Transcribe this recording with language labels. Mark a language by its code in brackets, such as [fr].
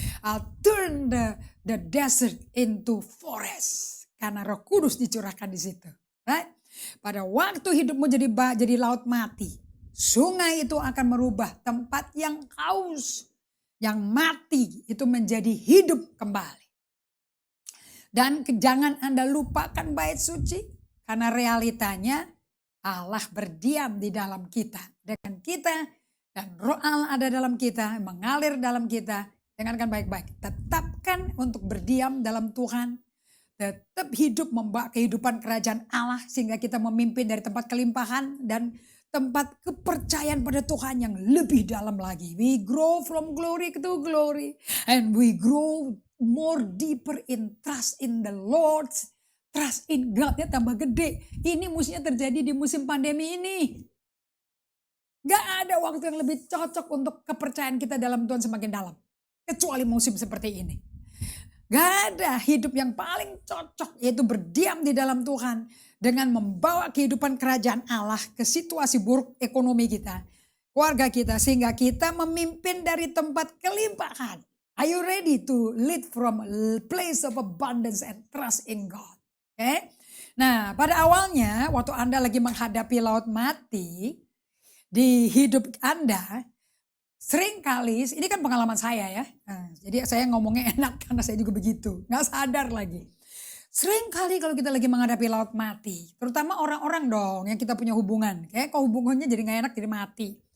[en] I'll turn the desert into forest. [id] Karena Roh Kudus dicurahkan di situ. [en] Right? [id] Pada waktu hidupmu jadi laut mati, sungai itu akan merubah tempat yang haus, yang mati itu menjadi hidup kembali. Dan jangan Anda lupakan bait suci, karena realitanya Allah berdiam di dalam kita. Dengan kita dan Roh Allah ada dalam kita, mengalir dalam kita. Dengarkan baik-baik, tetapkan untuk berdiam dalam Tuhan. Tetap hidup membawa kehidupan kerajaan Allah sehingga kita memimpin dari tempat kelimpahan dan tempat kepercayaan pada Tuhan yang lebih dalam lagi. [en] We grow from glory to glory and we grow more deeper in trust in the Lord. Trust in God-nya [id] tambah gede. Ini mestinya terjadi di musim pandemi ini. Gak ada waktu yang lebih cocok untuk kepercayaan kita dalam Tuhan semakin dalam. Kecuali musim seperti ini. Gak ada hidup yang paling cocok yaitu berdiam di dalam Tuhan dengan membawa kehidupan kerajaan Allah ke situasi buruk ekonomi kita, keluarga kita, sehingga kita memimpin dari tempat kelimpahan. [en] Are you ready to lead from a place of abundance and trust in God? Okay? [id] Nah, pada awalnya waktu Anda lagi menghadapi laut mati di hidup Anda, sering kali, ini kan pengalaman saya ya, jadi saya ngomongnya enak karena saya juga begitu, gak sadar lagi. Sering kali kalau kita lagi menghadapi laut mati, terutama orang-orang dong yang kita punya hubungan, kayak kok hubungannya jadi gak enak jadi mati.